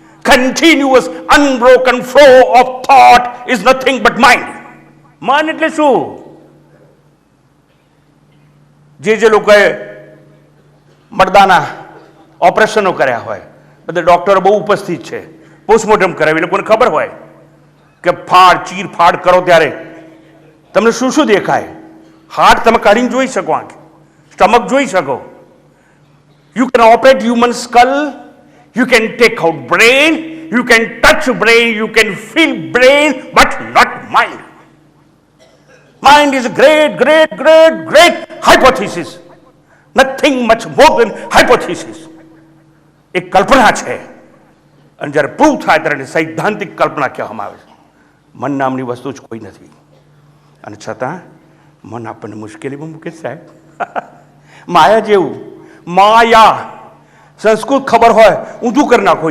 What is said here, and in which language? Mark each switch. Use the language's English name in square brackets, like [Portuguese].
[English] Continuous unbroken flow of thought is nothing but mind. [Gujarati] મન એટલે શું? જે લોકોએ મરદાના ઓપરેશનો કર્યા હોય, બધા ડોક્ટરો બહુ ઉપસ્થિત છે, પોસ્ટમોર્ટમ કરાવી, લોકોને ખબર હોય કે ચીરફાડ કરો ત્યારે તમને શું શું દેખાય. હાર્ટ તમે કાઢીને જોઈ શકો, આંખ સ્ટમક જોઈ શકો. [English] You can operate human skull, you can take out brain, you can touch brain, you can feel brain, but not mind. Mind is a great hypothesis. Nothing much more than hypothesis. [Gujarati] એક કલ્પના છે, અને જ્યારે prove થાય ત્યારે સૈદ્ધાંતિક કલ્પના કહેવામાં આવે છે. મન નામની વસ્તુ જ કોઈ નથી, અને છતાં મન આપણને મુશ્કેલીમાં મૂકે સાહેબ. માયા જેવું માયા સંસ્કૃત ખબર હોય ઊંધું કરી નાખો.